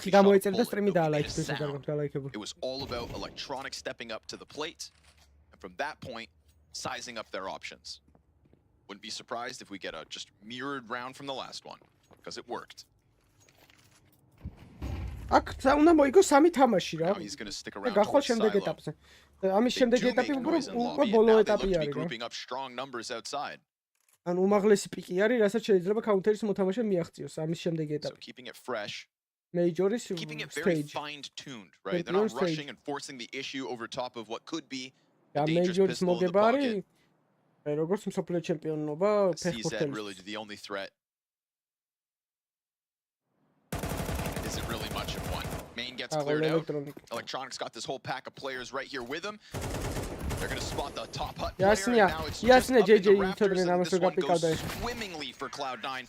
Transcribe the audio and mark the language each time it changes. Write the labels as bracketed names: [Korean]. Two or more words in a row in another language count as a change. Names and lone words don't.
[English] It was all about Electronic stepping up to the plate, and from that point, sizing up their options. Wouldn't be surprised if we get a just mirrored round from the last one, because it worked. Now he's going to stick around towards silo. [Georgian] ამის შემდეგ ეტაპი უკვე ბოლო ეტაპი არის რა. [English] Grouping up strong numbers outside. [Georgian] ან უმაღლესი პიკი არის, რასაც შეიძლება counter-ის მოთამაშე მიაღწიოს ამის შემდეგ ეტაპი. [English] So keeping it fresh. [Georgian] Major-ის [English] keeping it very fine-tuned, right? They're not rushing and forcing the issue over top of what could be a dangerous pistol in the pocket. [Georgian] როგორც მსოფლიო ჩემპიონობა, [English] CZ really the only threat. Isn't really much of one. Main gets cleared out. Electronics got this whole pack of players right here with them. They're going to spot the top hut player, and now it's just up in the rafters, and this one goes swimmingly for Cloud9.